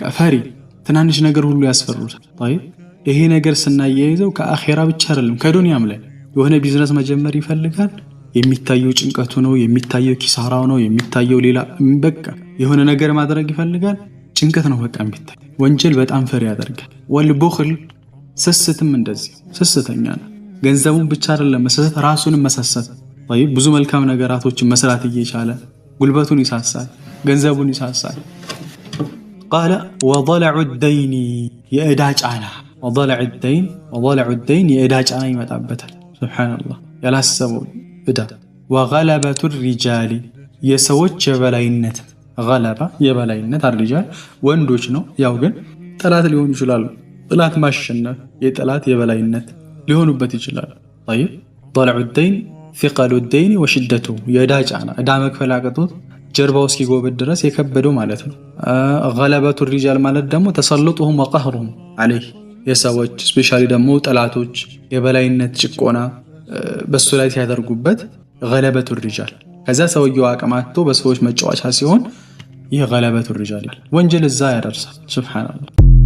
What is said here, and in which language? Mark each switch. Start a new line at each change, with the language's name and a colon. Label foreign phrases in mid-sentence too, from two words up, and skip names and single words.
Amharic: ፈሪ፣ ትናንሽ ነገር ሁሉ ያስፈሩታል። طيب ይሄ ነገር ስናያይዘው ከአኺራ ብቻ አይደለም ከዱንያም ላይ የሆነ ቢዝነስ መጀመር ይፈልጋል። የሚታየው ጭንቀቱ ነው፣ የሚታየው ኪሳራው ነው፣ የሚታየው ሌላ በቃ የሆነ ነገር ማድረግ ይፈልጋል፣ ጭንቀት ነው በቃ የሚታይ። ወንጀል በጣም ፈሪ ያደርጋል። ወልቡኽል ስስትም እንደዚህ ስስተኛ ነው። ገንዘቡን ብቻ አይደለም መሰሰት፣ ራሱንም መሰሰት። طيب ብዙ መልካም ነገራቶችን መስራት እየቻለ ጉልበቱን ይሳሳል፣ ገንዘቡን ይሳሳል።
Arabic: قال وضلع الدين
Amharic: የዕዳ ጫና፣
Arabic: وضلع الدين
Amharic: የዕዳ ጫና ይመጣበታል። ሱብሃንአላህ ያላሰበው ዕዳ።
Arabic: وغلبة الرجال
Amharic: የሰዎች የበላይነት፣ غلبة የበላይነት፣ الرجال ወንዶች ነው። ያው ግን ጠላት ሊሆኑ ይችላሉ። ጠላት ማሸነፍ የጠላት የበላይነት ሊሆኑበት ይችላል።
Arabic: طيب ضلع الدين ثقل الدين وشدته
Amharic: የዕዳ ጫና፣ ዕዳ መክፈል አቅቶት ጀርባው እስኪጎበድ ድረስ የከበደው ማለት ነው።
Arabic: غلبة الرجال
Amharic: ማለት ደግሞ
Arabic: تسلطهم وقهرهم عليه
Amharic: የሰዎች ስፔሻሊ ደግሞ ጠላቶች የበላይነት ጭቆና በሱ ላይ ሲያደርጉበት
Arabic: غلبة الرجال።
Amharic: ከዛ ሰውየው አቅማቶ በሰዎች መጫወቻ ሲሆን ይህ
Arabic: غلبة الرجال
Amharic: ወንጀል እዛ ያደርሳል። ሱብሃንአላህ